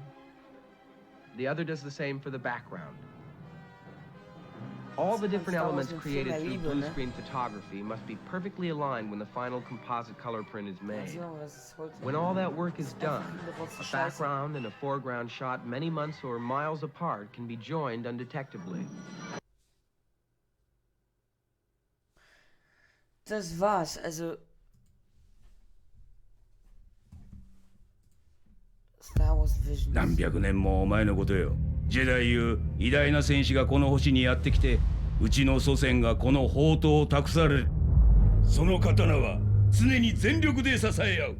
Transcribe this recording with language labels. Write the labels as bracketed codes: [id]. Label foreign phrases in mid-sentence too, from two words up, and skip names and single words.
[en] The other does the same for the background. All the different elements created through blue screen photography must be perfectly aligned when the final composite color print is made. When all that work is done, a background and a foreground shot many months or miles apart can be joined undetectably. [de] Das war's, also Star Wars Visions. [ja] 何百年も前のことよ。ジェダイいう偉大な戦士がこの星にやってきて、うちの祖先がこの宝刀を託される。その刀は常に全力で支え合う。